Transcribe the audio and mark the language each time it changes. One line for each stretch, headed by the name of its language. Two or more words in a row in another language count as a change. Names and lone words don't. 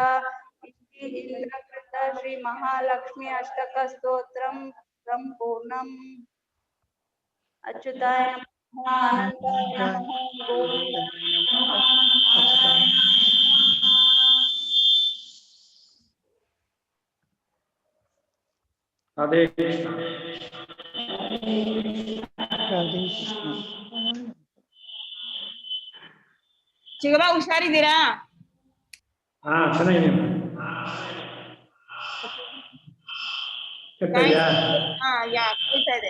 Sanskrit: इंद्रकृत श्री महालक्ष्मी अष्टक स्तोत्रम संपूर्णम्। अच्युताय नमः अनंताय नमः गोविंदाय नमः।
Kannada: Radhe Krishna. ರಾಧೇ ಕೃಷ್ಣ. ಚಿಗಬ ಹುಷಾರಿದ್ದೀರಾ? ಹಾ ಚೆನ್ನಾಗಿದ್ದೀನಿ. ಕೇಳ್ತಿದ್ಯಾ? ಹಾ ಯಾ ಕೇಳ್ತಾ ಇದೆ.